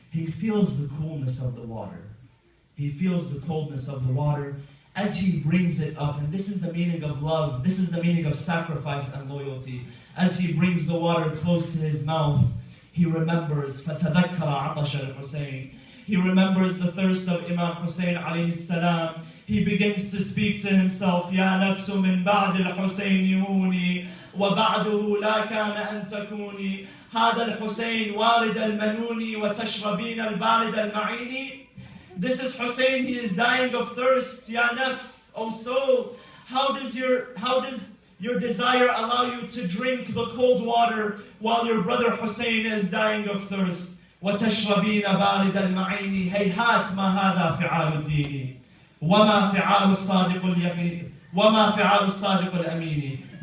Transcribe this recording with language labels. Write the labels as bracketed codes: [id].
[en] He feels the coolness of the water. He feels the coldness of the water as he brings it up. And this is the meaning of love. This is the meaning of sacrifice and loyalty. As he brings the water close to his mouth, he remembers [ar] فَتَذَكَّرَ عَطَشَ الْحُسَيْنِ. [en] He remembers the thirst of Imam Hussein alayhi salam. He begins to speak to himself, [ar] يَا نَفْسُ مِنْ بَعْدِ الْحُسَيْنِ هُونِي وَبَعْدُهُ لَا كَانَ أَن تَكُونِي هَذَا الْحُسَيْنِ وَارِدَ الْمَنُونِ وَتَشْرَبِينَ الْبَارِدَ الْمَعِينِ. [en] This is Hussein, he is dying of thirst. [ar] Ya nafs, [en] O soul, how does your desire allow you to drink the cold water while your brother Hussein is dying of thirst? [ar] وَتَشْرَبِينَ بَارِدَ الْمَعِينِ هَيْهَاتْ مَا هَذَا فِعَالُ الدِّينِ وَمَا فِعَالُ الصَّادِقُ الْيَقِينِ وَمَا فِعَالُ الصَّادِقُ الْأَمِينِ.